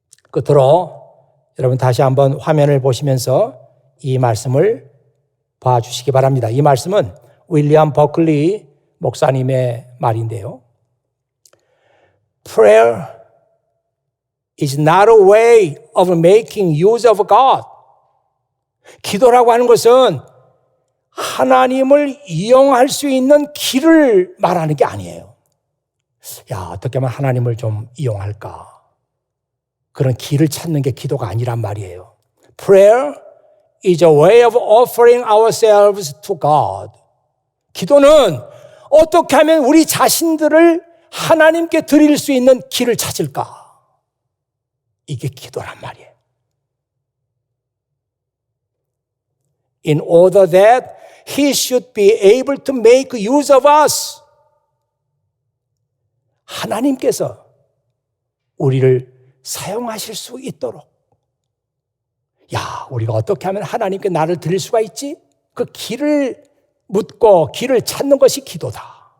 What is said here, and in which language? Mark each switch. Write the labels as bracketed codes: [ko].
[ko] 끝으로 여러분 다시 한번 화면을 보시면서 이 말씀을 봐주시기 바랍니다. 이 말씀은 윌리엄 버클리 목사님의 말인데요. [en] Prayer is not a way of making use of God. [ko] 기도라고 하는 것은 하나님을 이용할 수 있는 길을 말하는 게 아니에요. 야, 어떻게 하면 하나님을 좀 이용할까? 그런 길을 찾는 게 기도가 아니란 말이에요. [en] Prayer is a way of offering ourselves to God. [ko] 기도는 어떻게 하면 우리 자신들을 하나님께 드릴 수 있는 길을 찾을까? 이게 기도란 말이에요. [en] In order that He should be able to make use of us. [ko] 하나님께서 우리를 사용하실 수 있도록. 야, 우리가 어떻게 하면 하나님께 나를 드릴 수가 있지? 그 길을 묻고 길을 찾는 것이 기도다.